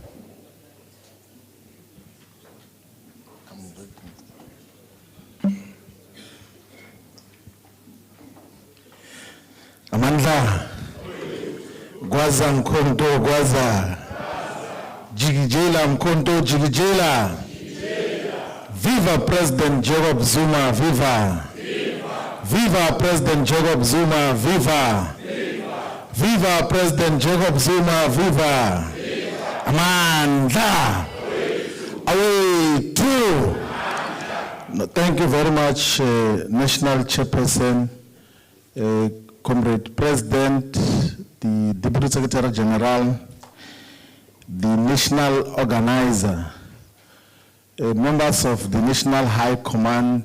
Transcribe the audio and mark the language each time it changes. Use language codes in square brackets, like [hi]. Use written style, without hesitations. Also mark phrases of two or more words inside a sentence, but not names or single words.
[zu] Amandla, Gwaza Mkonto, Gwaza, Jigijela Mkonto, Jigijela. [en] Viva President Jacob Zuma, viva. Viva President Jacob Zuma, viva. Viva President Jacob Zuma, viva. [zu] Amandla, away true. [en] No, thank you very much, National Chairperson, Comrade President, the Deputy Secretary General, the National Organizer, members of the National High Command.